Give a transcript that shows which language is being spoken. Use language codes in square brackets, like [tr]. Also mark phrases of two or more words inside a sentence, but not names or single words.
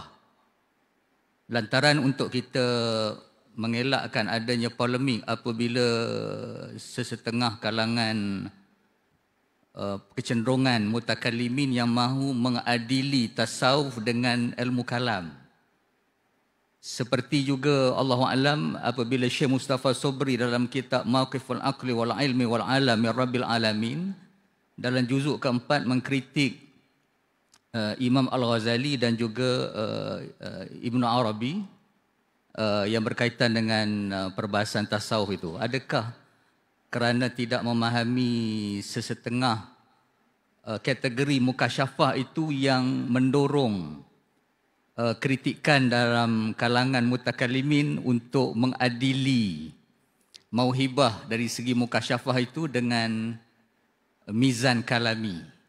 [ms] Lantaran untuk kita mengelakkan adanya polemik apabila sesetengah kalangan kecenderungan mutakallimin yang mahu mengadili tasawuf dengan ilmu kalam. Seperti juga [ar] الله أعلم [ms] apabila Syekh Mustafa Sobri dalam kitab Mauqiful Aqli wal Ilmi wal Alam min Rabbil Alamin dalam juzuk keempat mengkritik Imam Al-Ghazali dan juga Ibn Arabi yang berkaitan dengan perbahasan tasawuf itu. Adakah kerana tidak memahami sesetengah kategori mukasyafah itu yang mendorong kritikan dalam kalangan mutakallimin untuk mengadili mauhibah dari segi mukasyafah itu dengan [ar] ميزان كلامي?